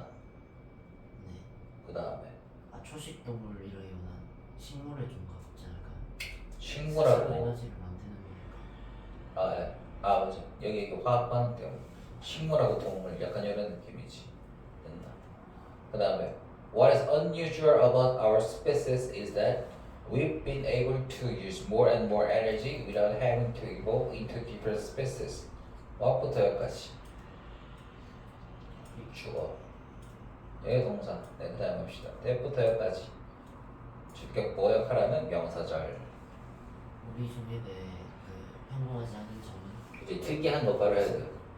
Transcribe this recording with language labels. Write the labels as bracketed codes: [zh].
[ko] 네. 그 다음에 초식 동물이라기보다는 식물에 좀 가깝지 않을까요? 스스로 식물하고 에너지를 만드는 거니까. 예. 맞아. 여기 이거 화학 반응 때문에 식물하고 동물 약간 이런 느낌이지. 됐나? [en] 그 다음에 what is unusual about our species is that we've been able to use more and more energy without having to evolve into different species. [ko] what부터 여기까지 주어 여기 동사. 네, 그 다음 합시다. that부터 여기까지 주격 보호 역할하는 명사절. 우리 중에 그 평범하지 않은 점은 이제 특이한 것 바로 해야 돼.